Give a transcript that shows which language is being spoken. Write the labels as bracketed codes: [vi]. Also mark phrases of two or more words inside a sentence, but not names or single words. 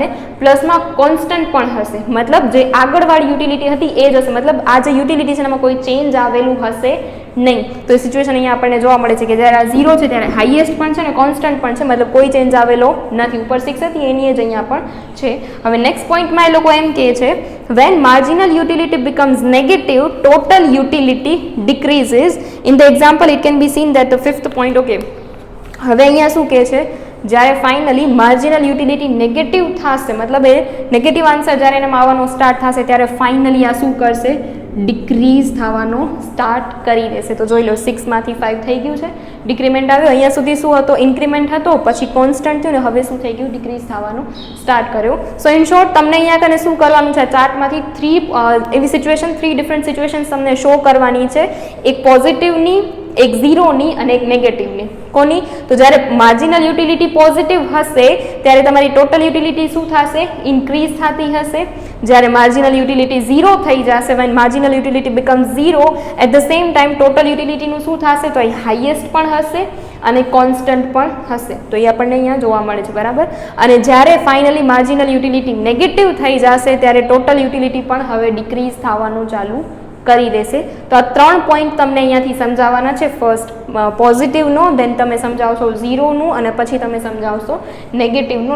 [gu] પ્લસમાં કોન્સ્ટન્ટ પણ હશે, મતલબ જે આગળવાળી યુટિલિટી હતી એ જ હશે. મતલબ આ જે યુટિલિટી છે એમાં કોઈ ચેન્જ આવેલું હશે નહીં. તો એ સિચ્યુએશન અહીંયા આપણને જોવા મળે છે કે જ્યારે આ 0 છે ત્યારે હાઈએસ્ટ પણ છે ને કોન્સ્ટન્ટ પણ છે, મતલબ કોઈ ચેન્જ આવેલો નથી. ઉપર 6 હતી એની જ અહીંયા પણ છે. હવે નેક્સ્ટ પોઈન્ટમાં એ લોકો એમ કહે છે, [en] when marginal utility becomes negative, total utility decreases. In the example it can be seen that the fifth point, okay. [gu] હવે અહીંયા શું કહે છે? જ્યારે ફાઇનલી [en] marginal utility negative [gu] થશે, મતલબ એ [en] negative answer [gu] જ્યારે એનામાં આવવાનો સ્ટાર્ટ થશે ત્યારે ફાઇનલી આ શું કરશે? ડિક્રીઝ થવાનો સ્ટાર્ટ કરી દેશે. તો જોઈ લો, 6માંથી 5 થઈ ગયું છે, ડિક્રીમેન્ટ આવ્યો. અહીંયા સુધી શું હતો? ઇન્ક્રીમેન્ટ હતો, પછી કોન્સ્ટન્ટ થયું ને હવે શું થઈ ગયું? ડિક્રીઝ થવાનું સ્ટાર્ટ કર્યો. [en] so in short [gu] તમને અહીંયા કને શું કરવાનું છે? ચાર્ટમાંથી 3 એવી સિચ્યુએશન, 3 [en] different situations [gu] તમને શો કરવાની છે. એક પોઝિટિવની, એક 0ની અને એક નેગેટિવની. કોની? તો જ્યારે [en] marginal utility positive [gu] હશે ત્યારે તમારી [en] total utility [gu] શું થશે? ઇન્ક્રીઝ થતી હશે. જ્યારે [en] marginal utility [gu] 0 થઈ જશે, [en] when marginal utility becomes 0, at the same time ટોટલ યુટિલિટીનું [gu] શું થશે? તો એ હાઈએસ્ટ પણ હશે અને કોન્સ્ટન્ટ પણ હશે. તો એ આપણને અહીંયા જોવા મળે છે, બરાબર. અને જ્યારે ફાઇનલી [en] marginal utility negative [gu] થઈ જશે ત્યારે [en] total utility [gu] પણ હવે ડિક્રીઝ થવાનું ચાલુ કરી દેશે. તો આ 3 પોઈન્ટ તમને અહીંયાથી સમજાવવાના છે. ફર્સ્ટ પોઝિટિવનો, દેન તમે સમજાવશો 0નું, અને પછી તમે સમજાવશો નેગેટિવનું.